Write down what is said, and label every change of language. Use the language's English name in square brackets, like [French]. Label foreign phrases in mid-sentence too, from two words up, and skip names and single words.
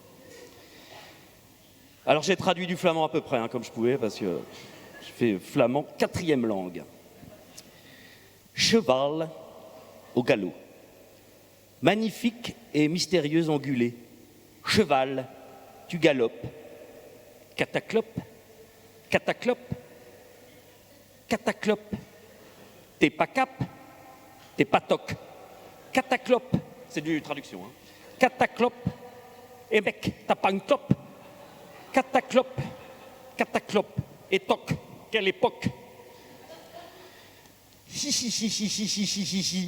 [French] Alors j'ai traduit du flamand à peu près, comme je pouvais, parce que je fais flamand 4e langue. Cheval au galop. Magnifique et mystérieux ongulé. Cheval, tu galopes. Cataclope, cataclope, cataclope. T'es pas cap, t'es pas toc. Cataclope, c'est du traduction. Cataclope, et mec, t'as pas une clope. Cataclope, cataclope, et toc, quelle époque. Si.